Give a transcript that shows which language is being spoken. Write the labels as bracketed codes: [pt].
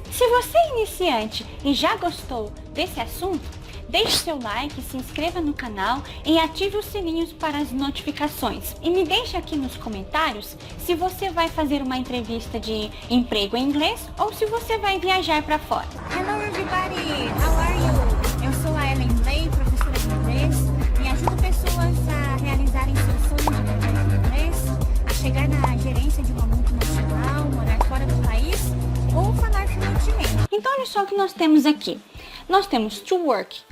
[pt] Se você é iniciante e já gostou desse assunto, deixe seu like, se inscreva no canal e ative os sininhos para as notificações. E me deixe aqui nos comentários se você vai fazer uma entrevista de emprego em inglês ou se você vai viajar para fora. [en] Hello everybody, how are you? [pt] Eu sou a Ellen Lay, professora de inglês, e ajudo pessoas a realizarem seus sonhos de carreira em inglês, a chegar na gerência de uma multinacional, morar fora do país ou falar fluentemente. Então olha só o que nós temos aqui. Nós temos to work.